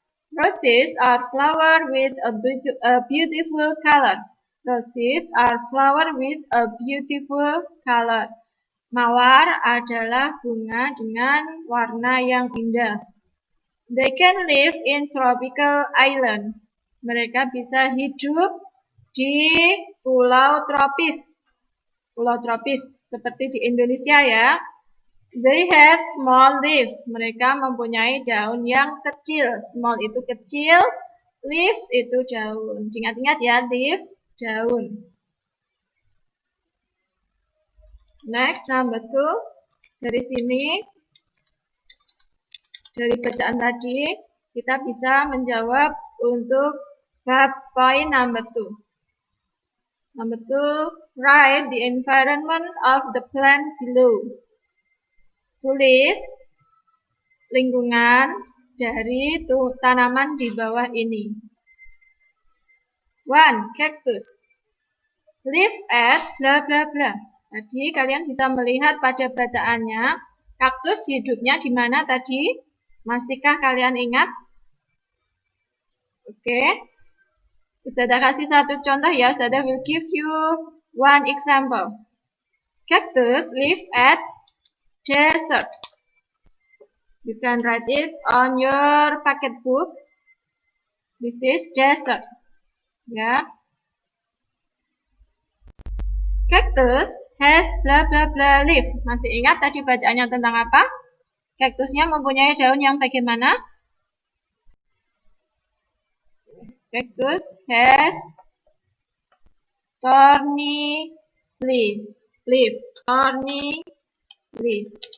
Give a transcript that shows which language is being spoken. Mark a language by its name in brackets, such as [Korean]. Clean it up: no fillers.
[English] Roses are flower with a beautiful color. Roses are flower with a beautiful color. [Indonesian] Mawar adalah bunga dengan warna yang indah. [English] They can live in tropical island. [Indonesian] Mereka bisa hidup di pulau tropis. Pulau tropis seperti di Indonesia, ya. [English] They have small leaves. [Indonesian] Mereka mempunyai daun yang kecil. Small itu kecil, leaves itu daun. Ingat-ingat ya, leaves daun. [English] Next, number 2. [Indonesian] Dari sini, dari bacaan tadi, kita bisa menjawab untuk bab point number 2. [English] Number 2, write the environment of the plant below. [Indonesian] Tulis lingkungan dari tanaman di bawah ini. 1. Cactus. [English] Live at bla bla bla. [Indonesian] Tadi kalian bisa melihat pada bacaannya, kaktus hidupnya di mana tadi? Masihkah kalian ingat? Oke. Ustazah kasih satu contoh ya. [English] Ustazah will give you one example. Cactus live at desert. You can write it on your pocket book. This is desert. Ya. Cactus has bla bla bla leaf. [Indonesian] Masih ingat tadi bacaannya tentang apa? Kaktusnya mempunyai daun yang bagaimana? [English] Cactus has thorny leaves. Thorny leaf.